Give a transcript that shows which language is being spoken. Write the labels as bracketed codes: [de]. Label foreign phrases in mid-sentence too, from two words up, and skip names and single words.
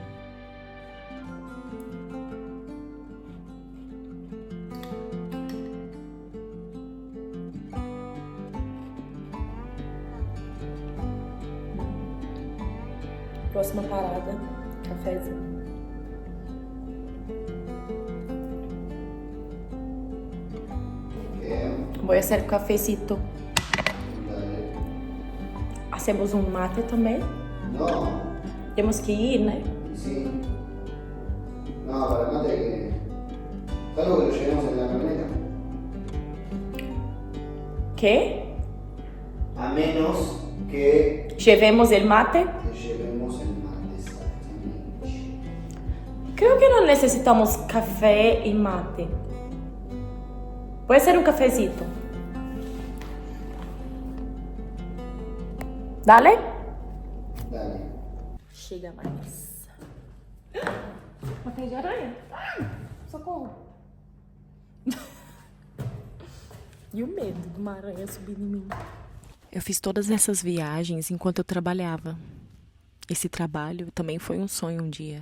[pt] Próxima parada, cafezinho. [es] Voy a hacer cafecito. Hacemos un mate também? No, [pt] Temos que ir, né? [es] sí. No, para el mate que. Salvo que lo llevemos en la camioneta. Que? A menos que Llevemos el mate? llevemos el mate, exactamente. Creo que no necesitamos café y mate. Puede ser un cafecito. Dale? Dale. [pt] Chega mais. Uma teia de aranha. Socorro. E o medo de uma aranha subir em mim. Eu fiz todas essas viagens enquanto eu trabalhava. Esse trabalho também foi um sonho um dia.